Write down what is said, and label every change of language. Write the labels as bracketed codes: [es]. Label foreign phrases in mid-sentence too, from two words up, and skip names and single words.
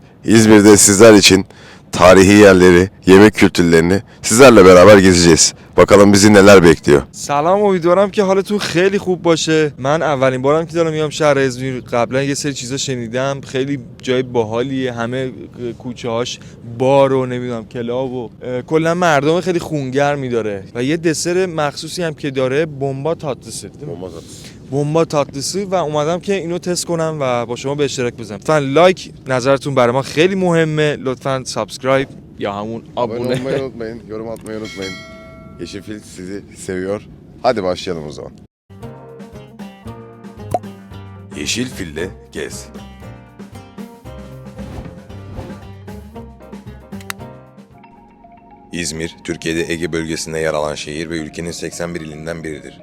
[tr] İzmir'de sizler için tarihi yerleri, yemek kültürlerini sizlerle beraber gezeceğiz. Bakalım bizi neler bekliyor. [fa] سلام، امیدوارم که حالتون خیلی خوب باشه. من اولین بارم که دارم میام شهر ازمیر. قبلا یه سری چیزا شنیدم، خیلی جای باحالیه، همه کوچه هاش بار و نمیدونم کلاب و کلا مردم خیلی خونگرمی داره و یه دسر مخصوصی هم که داره بمبا تاتlısı. بمبا tatlısı و اومدم که اینو تست کنم و با شما به اشتراک بذارم. لطفاً لایک، نظرتون برای ما خیلی مهمه. لطفاً سابسکرایب یا همون [tr] Abone olmayı abone. unutmayın, yorum atmayı unutmayın. Yeşilfil sizi seviyor. Hadi başlayalım o zaman. Yeşilfil'le gez. İzmir, Türkiye'de Ege bölgesinde yer alan şehir ve ülkenin 81 ilinden biridir.